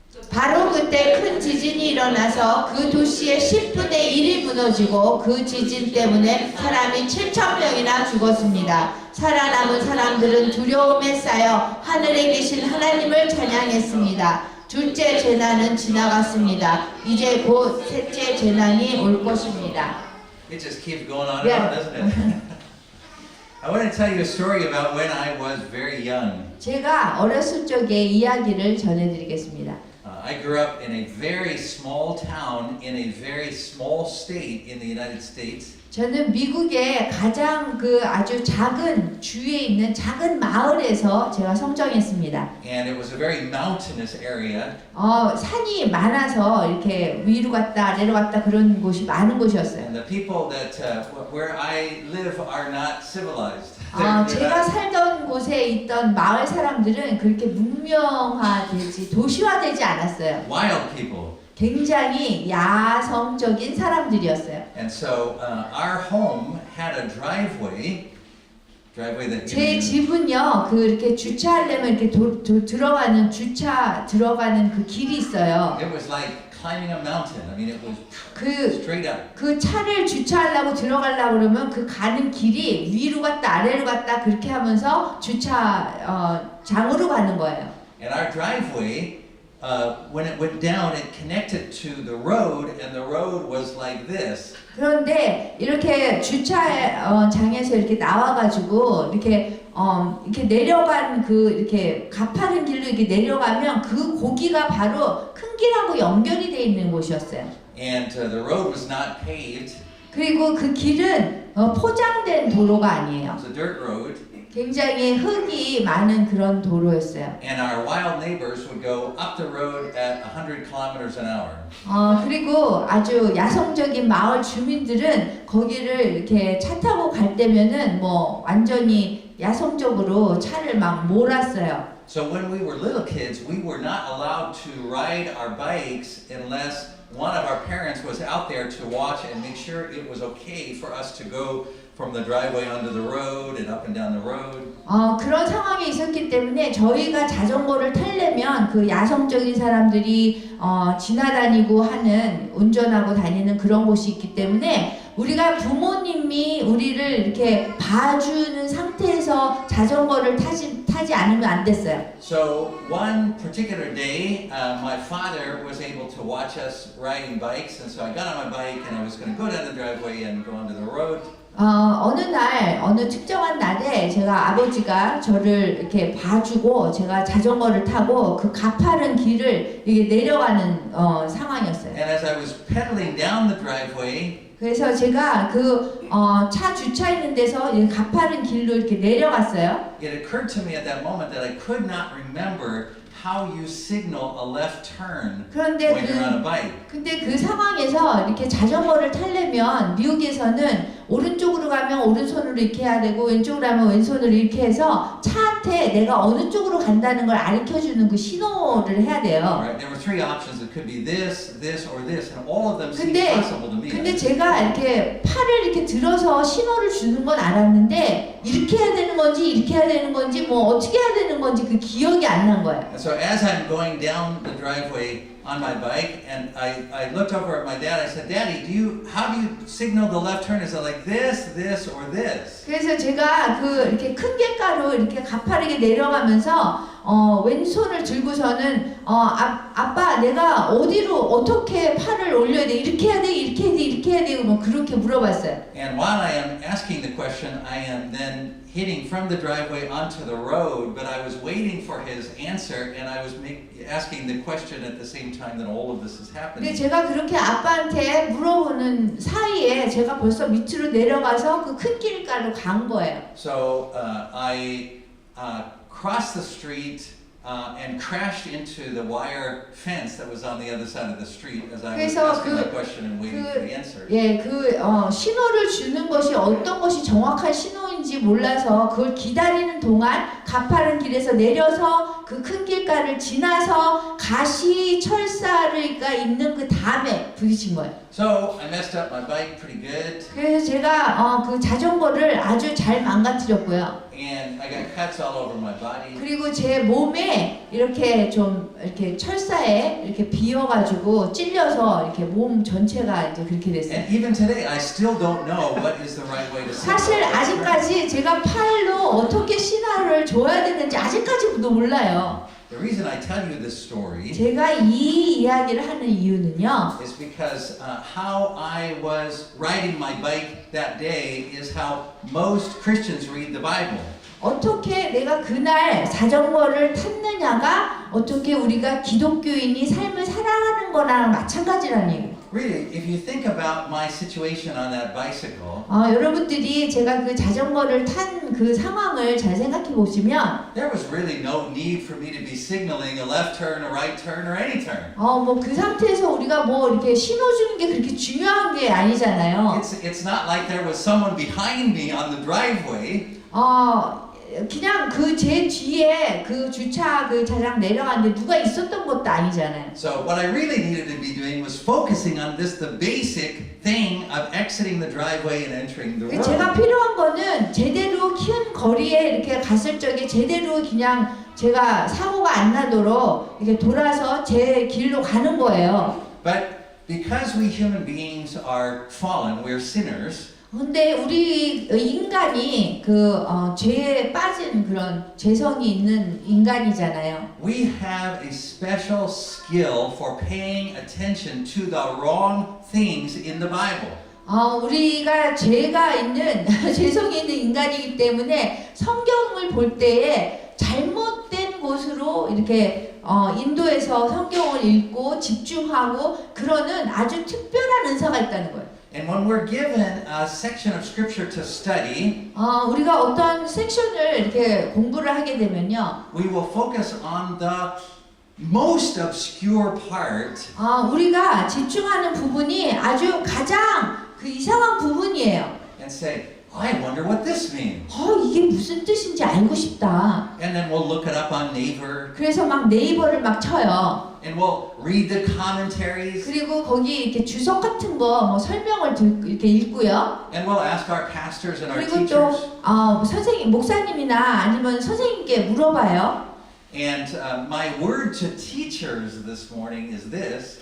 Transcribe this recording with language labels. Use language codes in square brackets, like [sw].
[ko] 바로 그때 큰 지진이 일어나서 그 도시의 10분의 1이 무너지고 그 지진 때문에 사람이 7,000명이나 죽었습니다. 살아남은 사람들은 두려움에 쌓여 하늘에 계신 하나님을 찬양했습니다. 둘째 재난은 지나갔습니다. 이제 곧 셋째 재난이 올 것입니다. [en] It just keeps going on and on, doesn't it? I want to tell you a story about when I was very young. [ko] 제가 어렸을 적에 이야기를 전해드리겠습니다. [en] I grew up in a very small town in a very small state in the United States. [ko] 저는 미국의 가장 그 아주 작은 주위에 있는 작은 마을에서 제가 성장했습니다. [en] And it was a very mountainous area. [ko] 산이 많아서 이렇게 위로 갔다 아래로 갔다 그런 곳이 많은 곳이었어요. [en] And the people that where I live are not civilized. [ko] 제가 살던 곳에 있던 마을 사람들은 그렇게 문명화되지 도시화되지 않았어요. [en] Wild people. [ko] 굉장히 야성적인 사람들이었어요. [en] And so our home had a driveway that [ko] 제 집은요, 그 이렇게 주차하려면 이렇게 들어가는 주차 들어가는 그 길이 있어요. [en] it was like climbing a mountain. I mean, it was straight up. [ko] 그 차를 주차하려고 들어가려고 그러면 그 가는 길이 위로 갔다 아래로 갔다 그렇게 하면서 주차 장으로 가는 거예요. [en] And our driveway, when it went down, it connected to the road, and the road was like this. [ko] 그런데 이렇게 주차 장에서 이렇게 나와가지고 이렇게 내려간 그 이렇게 가파른 길로 이렇게 내려가면 그 고기가 바로 큰 길하고 연결이 돼 있는 곳이었어요. [en] And the road was not paved. [ko] 그리고 그 길은 포장된 도로가 아니에요. [en] It was a dirt road. [ko] 굉장히 흙이 많은 그런 도로였어요. [en] And our wild neighbors would go up the road at 100 kilometers an hour. [ko] 그리고 아주 야성적인 마을 주민들은 거기를 이렇게 차 타고 갈 때면은 뭐 완전히 야성적으로 차를 막 몰았어요. [en] So when we were little kids, we were not allowed to ride our bikes unless one of our parents was out there to watch and make sure it was okay for us to go from the driveway onto the road and up and down the road. [ko] 그런 상황이 있었기 때문에 저희가 자전거를 타려면 그 야성적인 사람들이 지나다니고 하는 운전하고 다니는 그런 곳이 있기 때문에 우리가 부모님이 우리를 이렇게 봐주는 상태에서 자전거를 타지 않으면 안 됐어요. [en] So one particular day, my father was able to watch us riding bikes, and so I got on my bike and I was going to go down the driveway and go onto the road. [ko] 어느 특정한 날에 제가 아버지가 저를 이렇게 봐주고 제가 자전거를 타고 그 가파른 길을 이게 내려가는 상황이었어요. [en] And as I was pedaling down the driveway, [ko] 그래서 제가 그 차 주차했는 데서 이 가파른 길로 이렇게 내려갔어요. [en] it occurred to me at that moment that I could not remember how you signal a left turn [ko] 그런데 [en] when you're on a bike. [ko] 근데 그 상황에서 이렇게 자전거를 타려면 미국에서는 오른쪽으로 가면 오른손으로 이렇게 해야 되고 왼쪽으로 가면 왼손으로 이렇게 해서 차한테 내가 어느 쪽으로 간다는 걸 가르쳐주는 그 신호를 해야 돼요. [en] Right? There were three options. It could be this, this, or this, and all of them seemed [ko] 근데 [en] possible to me. [ko] 근데 제가 이렇게 팔을 이렇게 들어서 신호를 주는 건 알았는데 이렇게 해야 되는 건지 이렇게 해야 되는 건지 뭐 어떻게 해야 되는 건지 그 기억이 안 난 거예요. [en] And so as I'm going down the driveway on my bike, and I looked over at my dad. I said, "Daddy, how do you signal the left turn? Is it like this, this, or this?" [ko] 그래서 제가 그 이렇게 큰 길가로 이렇게 가파르게 내려가면서 왼손을 들고서는 아빠 내가 어디로 어떻게 팔을 올려야 돼? 이렇게 해야 돼? 이렇게 해야 돼? 이렇게 해야 돼? 뭐 그렇게 물어봤어요. [en] And while I am asking the question, I am then hitting from the driveway onto the road, but I was waiting for his answer, and I was asking the question at the same time that all of this is [ko] 근데 [en] happening. [ko] 제가 그렇게 아빠한테 물어보는 사이에 제가 벌써 밑으로 내려가서 그 큰 길가로 간 거예요. [en] So I crossed the street and crashed into the wire fence that was on the other side of the street as I was [ko] 그래서 [en] asking my question and waiting for the answer. [ko] 신호를 주는 것이 어떤 것이 정확한 신호인지 몰라서 그걸 기다리는 동안 가파른 길에서 내려서 그 큰 길가를 지나서 가시 철사가 있는 그 담에 부딪힌 거예요. [en] So I messed up my bike pretty good. [ko] 그래서 제가 그 자전거를 아주 잘 망가뜨렸고요. [en] And I got cuts all over my body. [ko] 그리고 제 몸에 이렇게 좀 이렇게 철사에 이렇게 비어가지고 찔려서 이렇게 몸 전체가 이제 그렇게 됐어요. [en] And even today, I still don't know what is the right way to signal. [ko] 사실 아직까지 아직 제가 팔로 어떻게 신화를 줘야 되는지 아직까지도 몰라요. [en] The reason I tell you this story [ko] 제가 이 이야기를 하는 이유는요. [en] is because how I was riding my bike that day is how most Christians read the Bible. [ko] 어떻게 내가 그날 자전거를 탔느냐가 어떻게 우리가 기독교인이 삶을 살아가는 거랑 마찬가지라는 얘기예요. [en] Really, if you think about my situation on that bicycle, [ko] 여러분들이 제가 그 자전거를 탄 그 상황을 잘 생각해 보시면 [en] there was really no need for me to be signaling a left turn, a right turn, or any turn. [ko] 뭐 그 상태에서 우리가 뭐 이렇게 신호 주는 게 그렇게 중요한 게 아니잖아요. [en] It's not like there was someone behind me on the driveway. [ko] 그냥 그 제 뒤에 그 주차 그 차량 내려갔는데 누가 있었던 것도 아니잖아요. [en] So what I really needed to be doing was focusing on this, the basic thing of exiting the driveway and entering the [ko] 제가 [en] road. [ko] 필요한 거는 제대로 큰 거리에 이렇게 갔을 적에 제대로 그냥 제가 사고가 안 나도록 이렇게 돌아서 제 길로 가는 거예요. [en] But because we human beings are fallen, we're sinners. [ko] 근데 우리 인간이 죄에 빠진 그런 죄성이 있는 인간이잖아요. [en] We have a special skill for paying attention to the wrong things in the Bible. [ko] 우리가 죄가 있는 죄성이 있는 인간이기 때문에 성경을 볼 때에 잘못된 곳으로 이렇게 인도해서 성경을 읽고 집중하고 그러는 아주 특별한 은사가 있다는 거예요. [en] And when we're given a section of scripture to study, [ko] 우리가 어떤 섹션을 이렇게 공부를 하게 되면요, [en] we will focus on the most obscure part. [ko] 우리가 집중하는 부분이 아주 가장 그 이상한 부분이에요. [en] And say, I wonder what this means. [ko] 이게 무슨 뜻인지 알고 싶다. [en] And then we'll look it up on Naver. [ko] 그래서 막 네이버를 막 쳐요. [en] And we'll read the commentaries. [ko] 그리고 거기 이렇게 주석 같은 거 뭐 설명을 이렇게 읽고요. [en] And we'll ask our pastors and our [ko] 그리고 [en] teachers. [ko] 또 선생님, 목사님이나 아니면 선생님께 물어봐요. [en] And my word to teachers this morning is this.